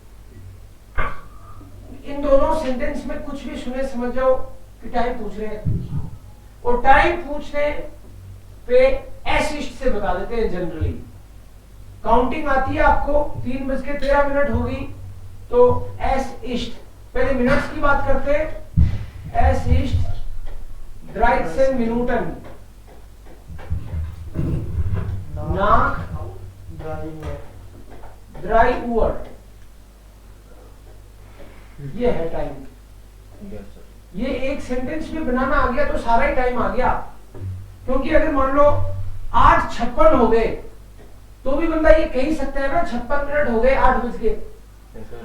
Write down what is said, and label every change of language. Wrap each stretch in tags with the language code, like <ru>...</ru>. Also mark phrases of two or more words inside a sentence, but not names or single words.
<hi>इन दोनों सेंटेंस में कुछ भी सुने समझ जाओ कि टाइम पूछ रहे हैं, और टाइम पूछने पे</hi> <de>es ist</de> <hi>से बता देते हैं जनरली। काउंटिंग आती है आपको 3:13 होगी तो</hi> <de>es ist,</de> <hi>पहले मिनट्स की बात करते हैं।</hi> <de>es ist 13 Minuten nach drei Uhr,</de> <hi>ये है टाइम।</hi> <en>Yes, sir.</en> <hi>ये एक सेंटेंस में बनाना आ गया तो सारा ही टाइम आ गया, क्योंकि अगर मान लो 8:56 हो गए तो भी बंदा ये कह ही सकता है ना 56 मिनट हो गए 8 बज के।</hi> <en>Yes, sir.</en>